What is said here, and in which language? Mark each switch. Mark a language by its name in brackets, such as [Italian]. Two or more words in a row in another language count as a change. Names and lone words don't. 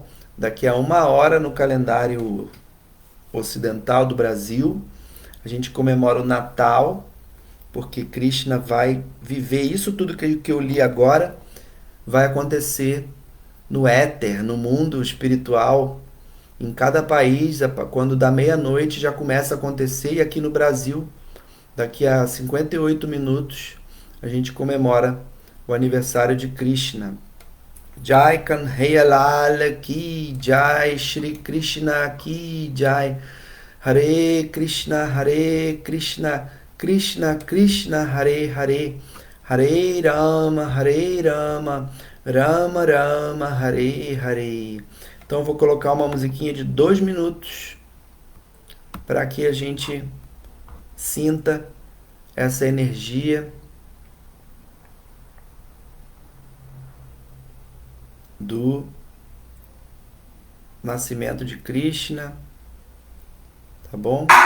[Portuguese] Daqui a 1 hora no calendário ocidental do Brasil, a gente comemora o Natal, porque Krishna vai viver isso tudo que eu li agora, vai acontecer no éter, no mundo espiritual, em cada país. Quando dá meia-noite já começa a acontecer, e aqui no Brasil, daqui a 58 minutos, a gente comemora o aniversário de Krishna. [Hindi] जय कन्हैया लाल की जय, श्री कृष्ण की जय, [Sanskrit] हरे कृष्ण, कृष्ण कृष्ण, हरे हरे, हरे राम, राम राम, हरे हरे. [Portuguese] Então eu vou colocar uma musiquinha de 2 minutos para que a gente sinta essa energia. do nascimento de Krishna, tá bom?